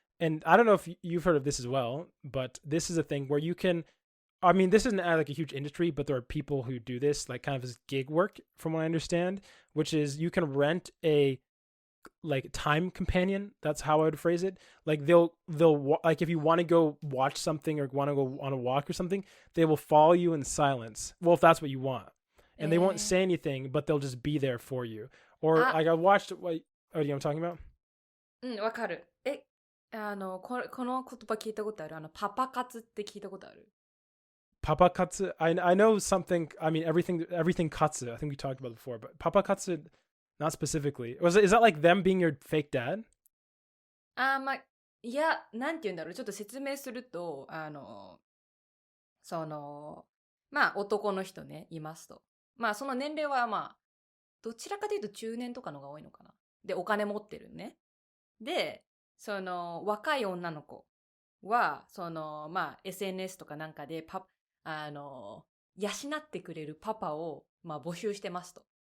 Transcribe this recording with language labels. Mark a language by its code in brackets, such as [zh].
[en] And I don't know if you've heard of this as well, but this is a thing where you can, I mean, this isn't like a huge industry, but there are people who do this, like kind of as gig work, from what I understand, which is you can rent a like time companion. That's how I would phrase it. Like they'll like if you want to go watch something or want to go on a walk or something, they will follow you in silence. Well, if that's what you want, and they won't say anything, but they'll just be there for you. Or like I watched. Oh, you know what I'm talking about? [ja] わかる。この言葉聞いたことある。パパ活って聞いたことある。 [en] Papa katsu. I know something. I mean, everything katsu. I think we talked about it before, but papa katsu, not specifically. Is that like them being your fake dad? [ja] まあ、いや、なんて言うんだろう。ちょっと説明すると、まあ、男の人ね、いますと。まあ、その年齢はまあ、どちらかというと中年とかのが多いのかな。で、お金持ってるね。で、若い女の子は、まあ、SNS とかなんかで養ってくれるパパを、まあ、募集してますと。